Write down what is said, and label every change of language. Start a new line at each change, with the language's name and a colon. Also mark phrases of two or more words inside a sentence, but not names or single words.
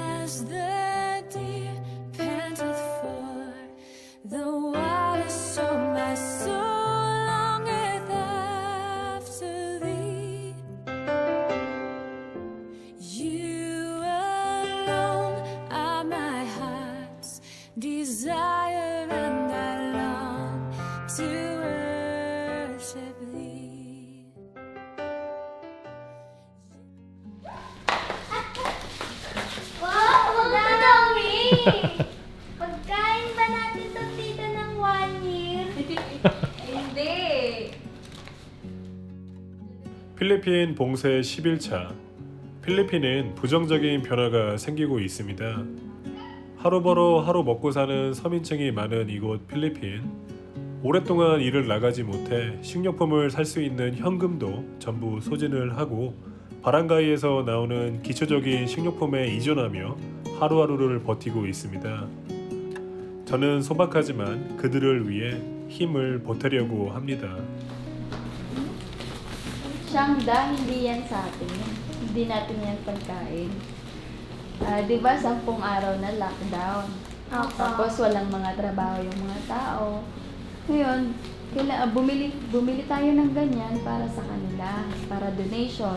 English: as the deer panteth for the water, so my soul longeth after thee. You alone are my heart's desire, and I long to worship thee.
Filipino: Wow! Madami! Pagkain ba natin ito dito ng 1 year? Hindi!
Korean: 필리핀 봉쇄 10일차. 필리핀은 부정적인 변화가 생기고 있습니다. 하루 벌어 하루 먹고 사는 서민층이 많은 이곳 필리핀. 오랫동안 일을 나가지 못해 식료품을 살 수 있는 현금도 전부 소진을 하고 바람가이에서 나오는 기초적인 식료품에 의존하며 하루하루를 버티고 있습니다. 저는 소박하지만 그들을 위해 힘을 보태려고 합니다.
Filipino: Siyangda, hindi yan sa atin. Hindi natin yan pagkain. Di ba, 10 araw na lockdown. Tapos walang mga trabaho yung mga tao. Ngayon, bumili tayo ng ganyan para sa kanila, para donation.